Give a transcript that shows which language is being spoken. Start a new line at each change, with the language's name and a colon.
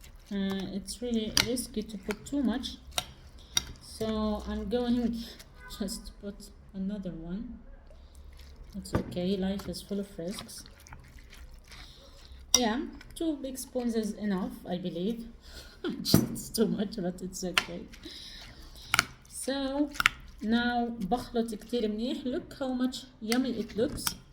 English: It's really risky to put too much, so I'm going just to put another one. It's okay, life is full of risks. Yeah, 2 big spoons is enough, I believe. It's too much, but it's okay.
Arabic: So now بخلط كتير منيح.
English: Look how much yummy it looks.